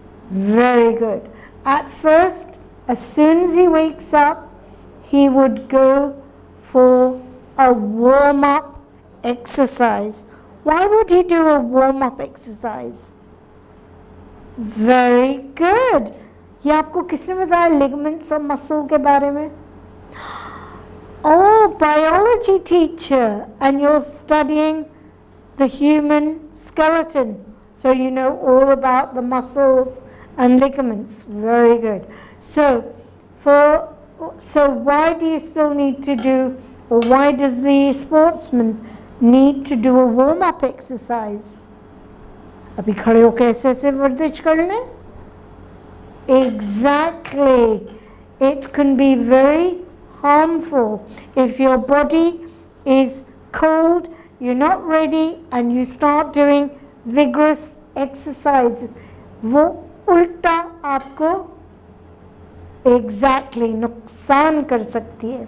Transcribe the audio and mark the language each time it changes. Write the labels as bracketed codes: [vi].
[en] Very good. At first, as soon as he wakes up, he would go for a warm-up exercise. Why would he do a warm-up exercise? Very good. [hi] ये आपको किसने बताया ligaments और muscle के बारे में? [en] Oh, biology teacher, and you're studying the human skeleton, so you know all about the muscles and ligaments. Very good. So why do you still need to do, or why does the sportsman need to do a warm-up exercise? [hi] अभी खड़े होके ऐसे ऐसे वर्जिश कर लें? [en] Exactly. It can be very harmful if your body is cold, you're not ready, and you start doing vigorous exercise. [hi] वो उल्टा आपको exactly नुकसान कर सकती है.